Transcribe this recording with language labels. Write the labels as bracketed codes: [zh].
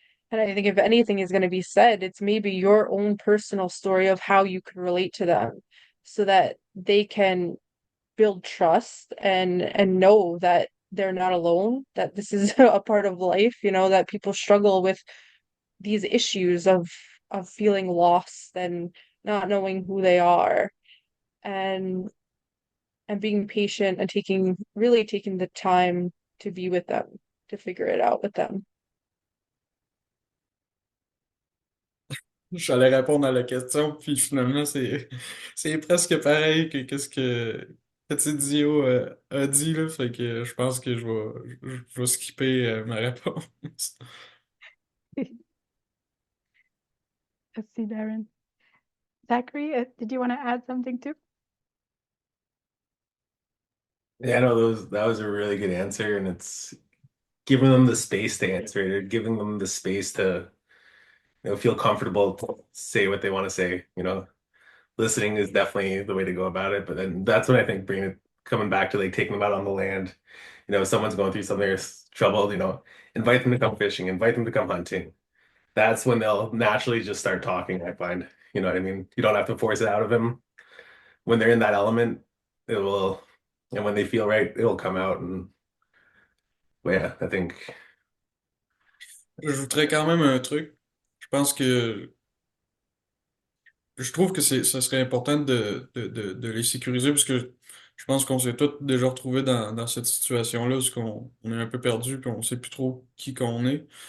[en] And I think if anything is going to be said, it's maybe your own personal story of how you can relate to them so that they can build trust and know that they're not alone, that this is a part of life, that people struggle with these issues of feeling lost and not knowing who they are, and being patient and really taking the time to be with them, to figure it out with them. [fr] J'allais répondre à la question, puis finalement, c'est presque pareil que qu'est-ce que Katsi'tsí a dit, là, fait que je pense que je vais skipper ma réponse. [en] Let's see, Daren. Zachary, did you want to add something too? Yeah, no, that was a really good answer, and it's giving them the space to answer it, giving them the space to, feel comfortable to say what they want to say. Listening is definitely the way to go about it. But then that's when I think coming back to like taking them out on the land. If someone's going through something or trouble, invite them to come fishing, invite them to come hunting. That's when they'll naturally just start talking, I find. You know what I mean? You don't have to force it out of them. When they're in that element, it will, and when they feel right, it'll come out. And well, yeah, I think. [fr] J'ajouterais quand même un truc. Je trouve que ça serait important de les sécuriser parce que je pense qu'on s'est tous déjà retrouvés dans cette situation-là où on est un peu perdu puis on sait plus trop qui qu'on est.